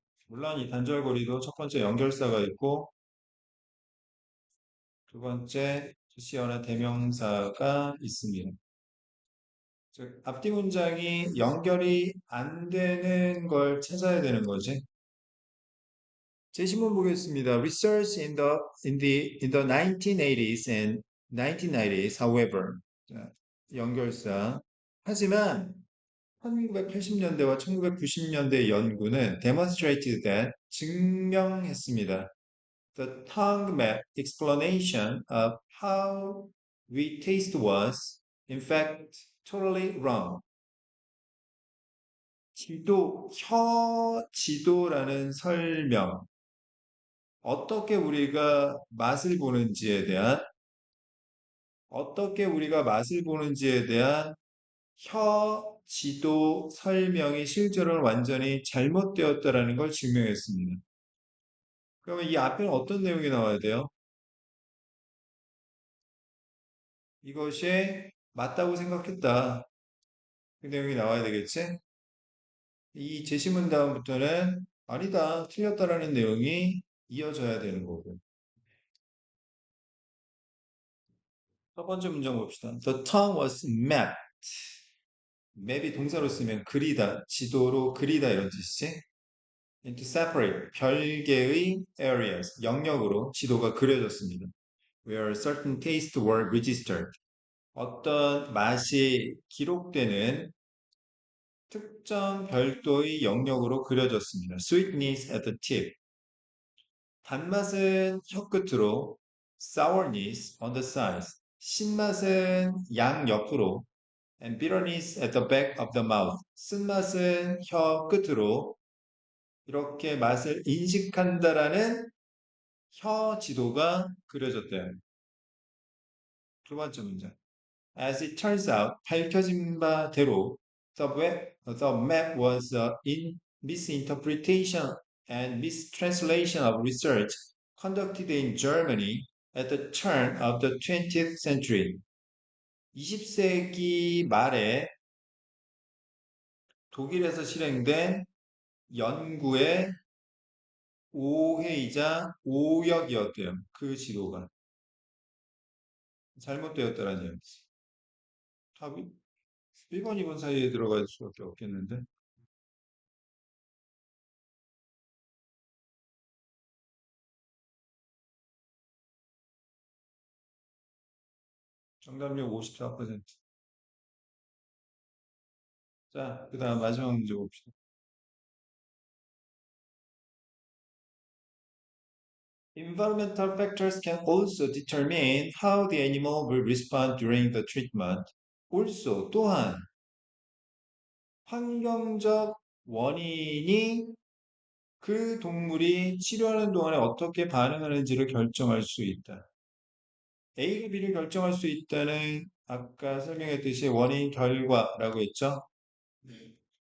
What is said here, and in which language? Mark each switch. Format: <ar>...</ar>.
<ko>물론 이 단절고리도 첫 번째 연결사가 있고 두 번째 주시어나 대명사가 있습니다. 즉, 앞뒤 문장이 연결이 안 되는 걸 찾아야 되는 거지. 제시문 보겠습니다.</ko> <en>Research in the 1980s and 1990s, however.</en> <ko>자, 연결사. 하지만 1980년대와 1990년대 연구는</ko> <en>demonstrated that</en> <ko>증명했습니다.</ko> <en>The tongue map explanation of how we taste was, in fact, totally wrong.</en> <ko>혀 지도라는 설명, 어떻게 우리가 맛을 보는지에 대한, 어떻게 우리가 맛을 보는지에 대한 혀 지도 설명이 실제로는 완전히 잘못되었다라는 걸 증명했습니다. 그러면 이 앞에는 어떤 내용이 나와야 돼요? 이것이 맞다고 생각했다. 그 내용이 나와야 되겠지? 이 제시문 다음부터는 아니다, 틀렸다라는 내용이 이어져야 되는 거고. 첫 번째 문장 봅시다.</ko> <en>The town was mapped.</en> <ko>맵이 동사로 쓰면 그리다, 지도로 그리다 이런 뜻이지.</ko> <en>Into separate,</en> <ko>별개의</ko> <en>areas,</en> <ko>영역으로 지도가 그려졌습니다.</ko> <en>Where certain tastes were registered.</en> <ko>어떤 맛이 기록되는 특정 별도의 영역으로 그려졌습니다.</ko> <en>Sweetness at the tip.</en> <ko>단맛은 혀끝으로,</ko> <en>sourness on the sides.</en> <ko>신맛은 양 옆으로,</ko> <en>and bitterness at the back of the mouth.</en> <ko>쓴맛은 혀 끝으로 이렇게 맛을 인식한다라는 혀 지도가 그려졌대요. 두 번째 문제.</ko> <en>As it turns out,</en> <ko>밝혀진 바대로</ko> <en>the map was a misinterpretation and mistranslation of research conducted in Germany at the turn of the 20th century.</en> <ko>20세기 말에 독일에서 실행된 연구의 오해이자 오역이었대요. 그 지도가 잘못되었다는 얘기지. 답이 1번, 2번 사이에 들어갈 수밖에 없겠는데. 정답률 54%. 자, 그 다음 마지막 문제 봅시다.</ko> <en>Environmental factors can also determine how the animal will respond during the treatment.</en> <ko>Also, 또한 환경적 원인이 그 동물이 치료하는 동안에 어떻게 반응하는지를 결정할 수 있다. A가 B를 결정할 수 있다는 아까 설명했듯이 원인 결과라고 했죠. 네.</ko>